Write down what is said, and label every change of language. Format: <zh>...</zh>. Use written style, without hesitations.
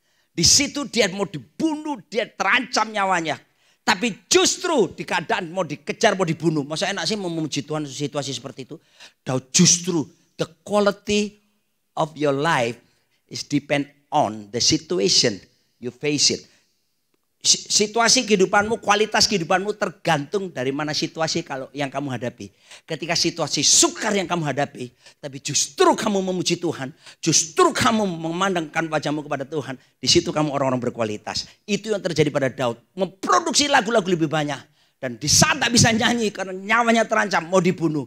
<id>Di situ dia mau dibunuh, dia terancam nyawanya. Tapi justru di keadaan mau dikejar, mau dibunuh. Masa enak sih memuji Tuhan situasi seperti itu?</id> <en>Daud</en> <id>justru</id> <en>the quality of your life is depend on the situation you face it.</en> <id>Situasi kehidupanmu, kualitas kehidupanmu tergantung dari mana situasi kalau yang kamu hadapi. Ketika situasi sukar yang kamu hadapi, tapi justru kamu memuji Tuhan, justru kamu memandangkan wajahmu kepada Tuhan, di situ kamu orang-orang berkualitas. Itu yang terjadi pada Daud, memproduksi lagu-lagu lebih banyak dan di saat tak bisa nyanyi karena nyawanya terancam mau dibunuh.</id>